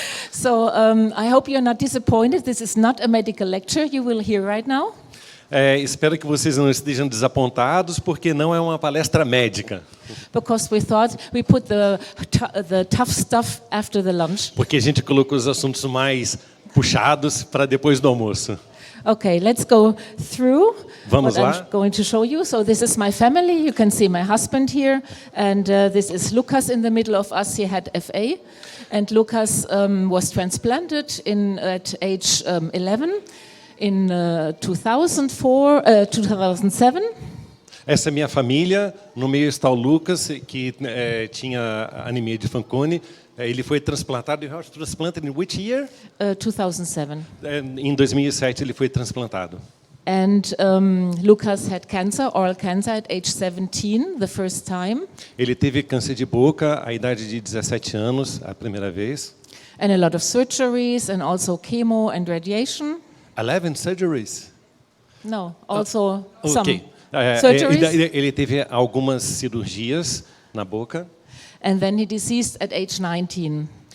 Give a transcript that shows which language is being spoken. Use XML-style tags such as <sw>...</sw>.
<en>So, I hope you're not disappointed. This is not a medical lecture you will hear right now.</en> <pt>Espero que vocês não estejam desapontados, porque não é uma palestra médica.</pt> <en>Because we thought we put the tough stuff after the lunch.</en> <pt>Porque a gente colocou os assuntos mais puxados para depois do almoço.</pt> <en>Okay, let's go through</en> <pt>Vamos</pt> <en>what</en> <pt>lá.</pt> <en>I'm going to show you. So this is my family. You can see my husband here. And this is Lucas in the middle of us. He had FA. And Lucas was transplanted at age 11 in 2007.</en> <pt>Essa é minha família. No meio está o Lucas, que tinha anemia de Fanconi. Ele foi transplantado.</pt> <en>He was transplanted in which year? 2007.</en> <pt>Em 2007 ele foi transplantado.</pt> <en>And Lucas had cancer, oral cancer, at age 17, the first time.</en> <pt>Ele teve câncer de boca à idade de 17 anos, a primeira vez.</pt> <en>And a lot of surgeries and also chemo and radiation. 11 surgeries. No, also Okay. some surgeries.</en> <pt>Ele teve algumas cirurgias na boca.</pt> <en>And then he deceased at age 19.</en>